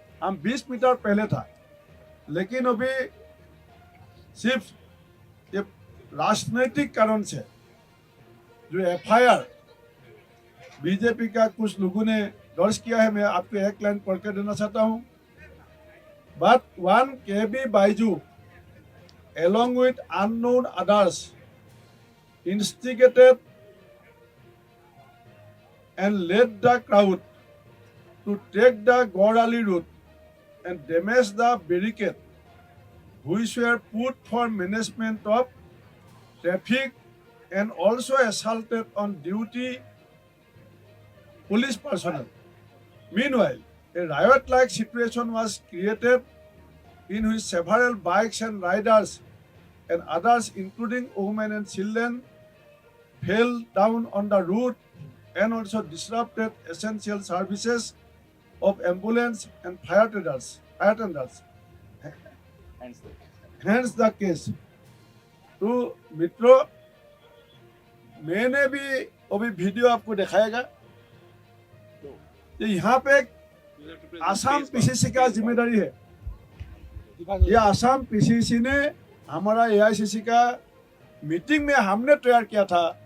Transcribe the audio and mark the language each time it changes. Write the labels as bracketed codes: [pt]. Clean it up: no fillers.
[hi] हम 20 मीटर पहले था, लेकिन अभी सिर्फ ये राजनीतिक कारण से जो FIR बीजेपी का कुछ लोगों ने दर्ज किया है, मैं आपको एक लाइन पढ़ के देना चाहता हूँ। [en] But one KB Baiju along with unknown others instigated and led the crowd to take the Gorali route and damage the barricade which were put for management of traffic, and also assaulted on duty police personnel. Meanwhile, a riot-like situation was created in which several bikes and riders and others, including women and children, fell down on the route and also disrupted essential services of ambulance and fire tenders. Hence the case. [hi] तो मित्रों, मैंने भी अभी video आपको दिखाएगा। तो यहाँ पे आसाम PCC का जिम्मेदारी है। ये आसाम PCC ने हमारा AICC का मीटिंग में हमने तैयार किया था